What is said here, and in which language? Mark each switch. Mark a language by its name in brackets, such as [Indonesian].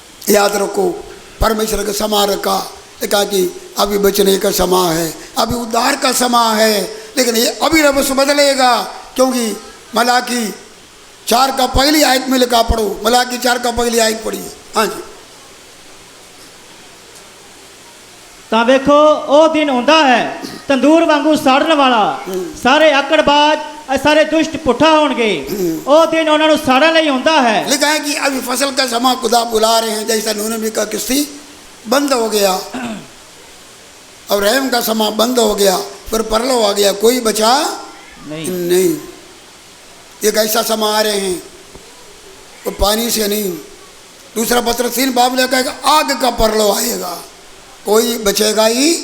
[Hindi] याद रखो, परमेश्वर का समा रखा, कहा कि अभी बचने का समय है, अभी उद्धार का समय है, लेकिन ये अभी रब्स बदलेगा, क्योंकि मलाकी 4 का पहली आयत में लिखा, पढ़ो मलाकी 4 का पहली आयत पढ़िए। हाँ जी। [Punjabi] ਤਾਂ ਵੇਖੋ ਉਹ ਦਿਨ ਆਉਂਦਾ ਹੈ ਤੰਦੂਰ ਵਾਂਗੂ ਸਾੜਨ ਵਾਲਾ, ਸਾਰੇ ਆਕੜਬਾਜ਼ ਇਹ ਸਾਰੇ ਦੁਸ਼ਟ ਪੁੱਠਾ ਹੋਣਗੇ ਉਹ ਦਿਨ ਉਹਨਾਂ ਨੂੰ ਸਾੜਨ ਲਈ ਹੁੰਦਾ है। [Hindi] लिखा है कि अभी फसल का समय खुदा बुला रहे हैं, जैसा नूह नबी का किस्ती बंद हो गया और रहम का समय बंद हो गया, फिर परलो आ गया, कोई बचा नहीं। एक ऐसा समय आ रहे हैं वो पानी से नहीं, दूसरा पत्र 3 बाब लेकर आग का परलो आएगा, कोई बचेगा ही